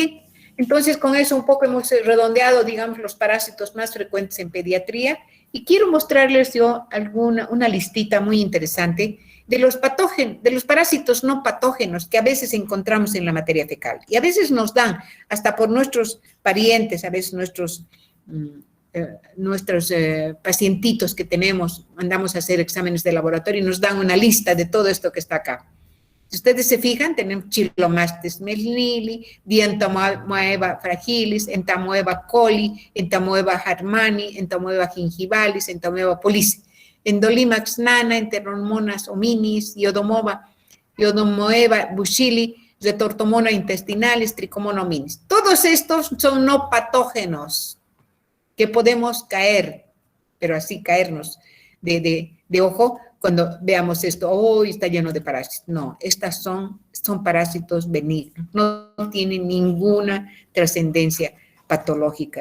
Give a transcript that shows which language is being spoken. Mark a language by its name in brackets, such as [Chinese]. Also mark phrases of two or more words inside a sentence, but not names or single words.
[Spanish] Bien, Entonces, con eso un poco hemos redondeado, digamos, los parásitos más frecuentes en pediatría y quiero mostrarles yo una listita muy interesante de los patógenos, de los parásitos no patógenos que a veces encontramos en la materia fecal y a veces nos dan, hasta por nuestros parientes, a veces nuestros pacientitos que tenemos, mandamos a hacer exámenes de laboratorio y nos dan una lista de todo esto que está acá. Si ustedes se fijan, tenemos Chilomastes melnili, Dientamoeba fragilis, Entamoeba coli, Entamoeba harmani, Entamoeba gingivalis, Entamoeba pollice, Endolimax nana, Enteromonas hominis, Iodomoeba bushili, Retortomona intestinalis, Trichomona hominis. Todos estos son no patógenos que podemos caer, pero así caernos de ojo, cuando veamos esto, oh, está lleno de parásitos. No, estas son parásitos benignos, no tienen ninguna trascendencia patológica.